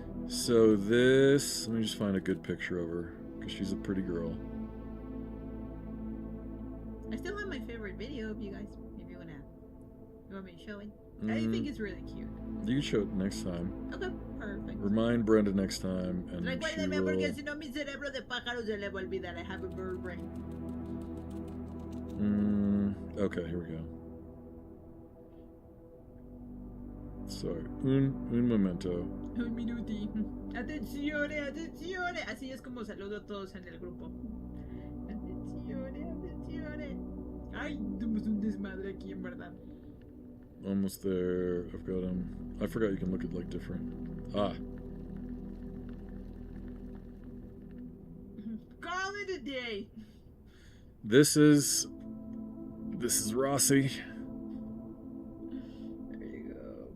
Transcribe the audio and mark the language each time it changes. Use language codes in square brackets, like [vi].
[en] So this, let me just find a good picture of her, because she's a pretty girl. I still have my favorite video of you guys. If you want me to show it. I think it's really cute. You can show it next time. Okay, perfect. Remind Brenda next time, and she [es] Recuérdeme, porque [en] will. [es] si no mi cerebro de pájaro se le va a olvidar. [en] I have a bird brain. Okay, here we go. Sorry, [es] un momento. [it] Un minuti. Atenzione, atenzione. [es] Así es como saludo a todos en el grupo. [it] Atenzione, atenzione. [es] Ay, somos un desmadre aquí, en verdad. [en] Almost there. I've got them. I forgot you can look at like different. Ah. Call it a day. This is Rossi. There you go.